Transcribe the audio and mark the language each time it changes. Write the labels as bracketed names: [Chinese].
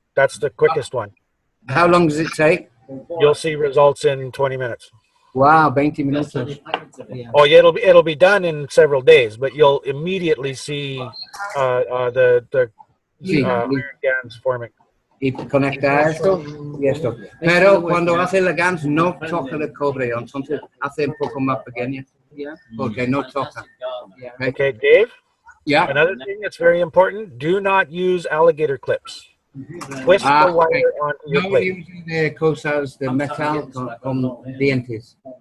[English] That's the quickest one. How long does it take? You'll see results in 20 minutes. Wow, 20 minutes. Oh, yeah, it'll be done in several days, but you'll immediately see the iron GANs forming. [Spanish] Y conecta esto y esto. Pero cuando hace la GANs no toca el cobre, entonces hace un poco más pequeña. Porque no toca. [English] Okay, Dave? Yeah. Another thing that's very important, do not use alligator clips. Twist the wire onto your plate. [Spanish] No use de cosas de metal con dientes.